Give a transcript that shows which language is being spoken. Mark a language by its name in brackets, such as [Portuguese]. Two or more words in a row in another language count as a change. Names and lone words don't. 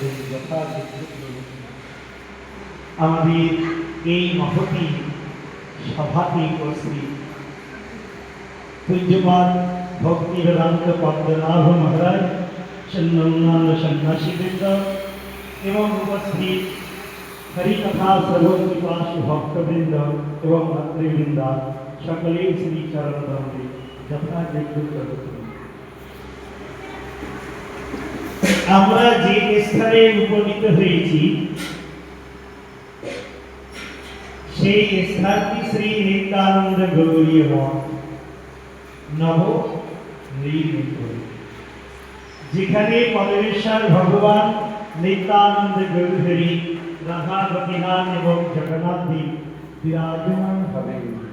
[Bangla] মহতী সভাতে উপস্থিত পূজ্যপাদ ভক্তি বেদান্ত পদ্মনাভ মহারাজ অন্য সন্ন্যাসী বৃন্দ এবং উপস্থিত হরিকথা শ্রবণ পিপাসু ভক্তবৃন্দ এবং মাতৃবৃন্দ সকলে শ্রী চরণ দণ্ডে যথাযোগ্য আমরা যে স্থানে উপনীত হয়েছি সেই স্থানটি শ্রী নিত্যানন্দ গৌরী মঠ নব নির্মিত, যেখানে পরমেশ্বর ভগবান নিত্যানন্দ গৌরহরি রাধা গোপীনাথ এবং জগন্নাথ দেব বিরাজমান হবেন।